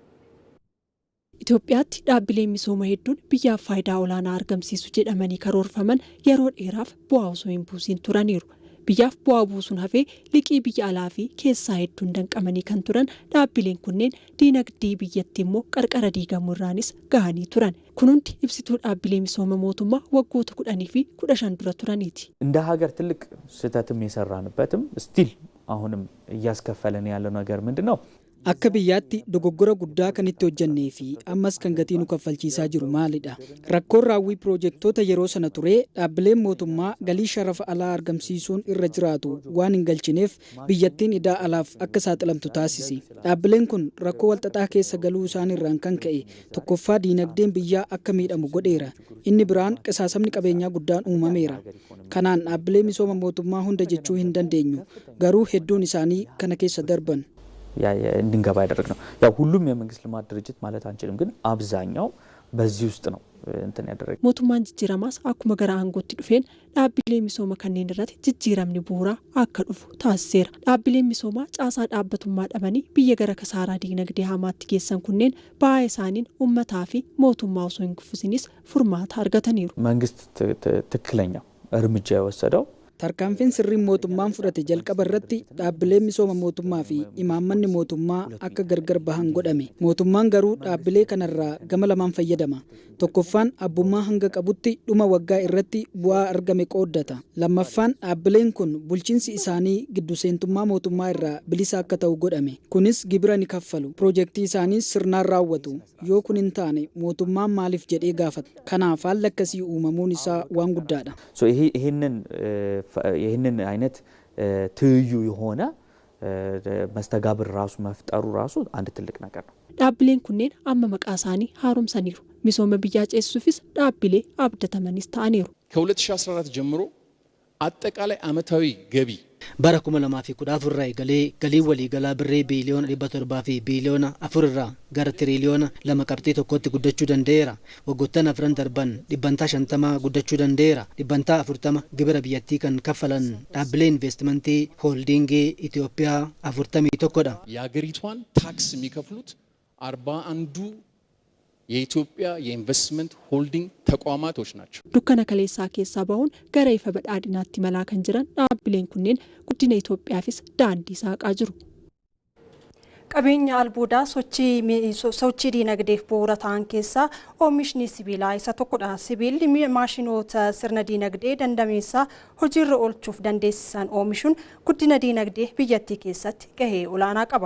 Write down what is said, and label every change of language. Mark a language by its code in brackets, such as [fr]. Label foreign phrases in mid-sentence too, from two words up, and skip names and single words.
[om] Itoophiyaatti dhaabbileen misooma hedduun biyyaaf faayidaa olaanaa argamsiisu jedhamanii karoorfaman yeroo dheeraaf bu'aa osoo hin buusin turaniiru. Biyyaaf bu'aa buusuun hafee liqii biyya alaa fi keessaa hedduun danqamanii kan turan dhaabbileen kunneen diinagdee biyyattii immoo qarqara diigamuu irraanis gahanii turan. Kun hundi ibsituu dhaabbilee misooma mootummaa waggoota 10 fi 15 dura turaniiti. [am] እንደ ሀገር ትልቅ ስህተትም የሰራንበትም ስቲል አሁንም እያስከፈለን ያለው ነገር ምንድነው? [om] Akka biyyaatti dogoggora guddaa kan itti hojjannee fi ammas kan gatii nu kaffalchiisaa jiru maalidha? Rakkoon raawwii piroojektota yeroo sana ture dhaabbileen mootummaa galii sharafa alaa argamsiisuun irra jiraatu waan hin galchineef biyyattiin idaa alaaf akka saaxilamtu taasisi. Dhaabbileen kun rakkoo walxaxaa keessa galuu isaan irraan kan ka'e tokkoffaa diinagdeen biyyaa akka miidhamu godheera. Inni biraan qisaasamni qabeenyaa guddaan uumameera. Kanaan dhaabbilee misooma mootummaa hunda jechuu hin dandeenyu. Garuu hedduun isaanii kana keessa darban. [am] እንድንገባ ያደረግነው ያው ሁሉም የመንግስት ልማት ድርጅት ማለት አንችልም ግን አብዛኛው በዚህ ውስጥ ነው እንትን ያደረገ [om] mootummaan jijjiiramaas akkuma gara aangootti dhufeen dhaabbilee misooma kanneen irratti jijjiiramni bu'uuraa akka dhufu taasiseera. Dhaabbileen misoomaa caasaa dhaabbatummaa dhabanii biyya gara kasaaraa diinagdee hamaatti geessan kunneen ba'aa isaaniin uummataa fi mootummaa osoo hin kuffisinis furmaata argataniiru. [am] መንግስት ትክክለኛው እርምጃ የወሰደው [om] Tarkaanfiin sirriin mootummaan fudhate jalqaba irratti dhaabbileen misooma mootummaa fi imaammanni mootummaa akka gargar bahan godhame. Mootummaan garuu dhaabbilee kanarraa gama lamaan fayyadama. Tokkoffaan abbummaa hanga qabutti dhuma waggaa irratti bu'aa argame qooddata. Lammaffaan dhaabbileen kun bulchiinsi isaanii giddu seentummaa mootummaa irraa bilisa akka ta'u godhame. Kunis gibira ni kaffalu. Piroojeektii isaaniis sirnaan raawwatu. Yoo kun hin taane mootummaan maaliif jedhee gaafata. Kanaaf haalli akkasii uumamuun isaa waan guddaadha. [am] ይህንን አይነት ትይዩ የሆነ መስተጋብር ራሱ መፍጠሩ ራሱ አንድ ትልቅ ነገር ነው። [om] dhaabbileen kunneen amma maqaa isaanii haaromsaniiru. Misooma biyyaa ceesisuufis dhaabbilee abdatamanis ta'aniiru. [am] ከ2014 ጀምሮ አጠቃላይ ዓመታዊ ገቢ [om] bara 2014 irraa eegalee galii waliigalaa birrii biiliyoona 700 fi biiliyoona 4 irraa gara tiriliyoona 2.1tti guddachuu danda'eera. Waggoottan afran darban 50% guddachuu danda'eera. 40% gibira biyyattii kan kaffalan dhaabbilee investimentii holdingii Itoophiyaa 41dha. [am] የአገሪቷን ታክስ የሚከፍሉት 41 የኢትዮጵያ የኢንቨስትመንት ሆልዲንግ ተቋማቶች ናቸው። [om] Dukkana kaleessaa keessaa bahuun gara ifa badhaadhinaatti malaa kan jiran dhaabbileen kunneen guddina Itoophiyaafis daandii saaqaa jiru. Qabeenya albuudaa sochii diinagdeef bu'uura ta'an keessaa oomishni sibiilaa isa tokkodha. Sibiilli maashinoota sirna diinagdee dandameessaa hojiirra oolchuuf dandeessisan oomishuun guddina diinagdee biyyattii keessatti gahee olaanaa qaba.